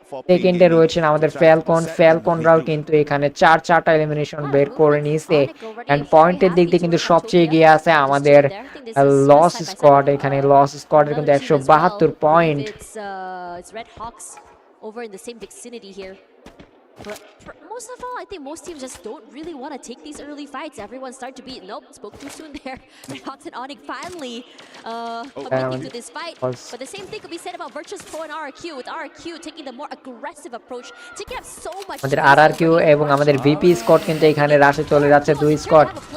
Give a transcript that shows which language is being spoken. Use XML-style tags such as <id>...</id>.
<bn>সেকেন্ডে রয়েছেন আমাদের ফ্যালকনরাও কিন্তু এখানে চারটা এলিমিনেশন বের করে নিয়েছে এন্ড পয়েন্টের দিক দিয়ে কিন্তু সবচেয়ে এগিয়ে আছে আমাদের লস স্কোয়াড। এখানে লস স্কোয়াডের কিন্তু 172 point.</bn> <en>It's Red Hawks over in the same vicinity here. But most of all, I think most teams just don't really want to take these early fights. Everyone start to be, nope, spoke too soon there. Red Hawks and Onyx finally committing to this fight. But the same thing could be said about Virtus Pro and RRQ, with RRQ taking the more aggressive approach, taking up so much.</en> <bn>আমাদের RRQ এবং আমাদের VP squad কিন্তু এখানে রাশে চলে যাচ্ছে দুই squad.</bn>